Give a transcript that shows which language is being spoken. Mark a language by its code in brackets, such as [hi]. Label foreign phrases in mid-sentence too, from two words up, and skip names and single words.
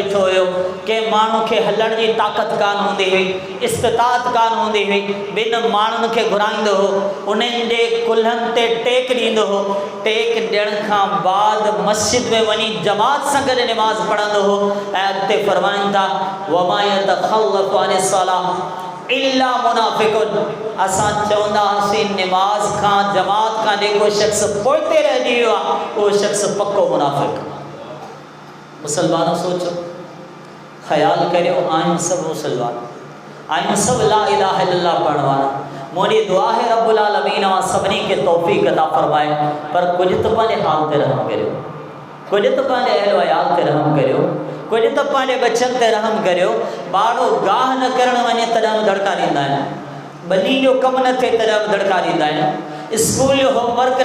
[sd] ॾिठो हुयो के माण्हू खे हलण जी ताक़त कान हूंदी हुई इस्तिताअत कान हूंदी हुई ॿिनि माण्हुनि खे घुराईंदो हो उन्हनि जे कुल्हनि ते टेक ॾींदो हो टेक ॾियण खां बाद मस्जिद में वञी जमात सां गॾु नमाज़ पढ़ंदो हो ऐं अॻिते फरमाइनि था [ar] وما يتخلف عن الصلاة إلا منافق [sd] असां चवंदा हुआसीं नमाज खां जमात खां जेको शख़्स पोइते रहिजी वियो आहे उहो शख़्स पको मुनाफ़िक़। मुसलमानों सोचो ख़्यालु करियो आहियूं सभु मुसलमान आहियूं सभु [ar] لا إله إلا الله [sd] पढ़ण वारा मुंहिंजी दुआ है [ar] رب العالمين [sd] सभिनी खे तौफ़ीक़ अता फरमाए पर कुझु त पंहिंजे हाल ते रहम करियो कुझु त पंहिंजे अहल वयाल ते रहम करियो कुझु त पंहिंजे बचनि ते रहम करियो। ॿारु गाह न करणु वञे तॾहिं बि दड़का ॾींदा आहिनि ॿनी जो कमु न थिए तॾहिं बि दड़का ॾींदा आहिनि स्कूल जो होमवर्क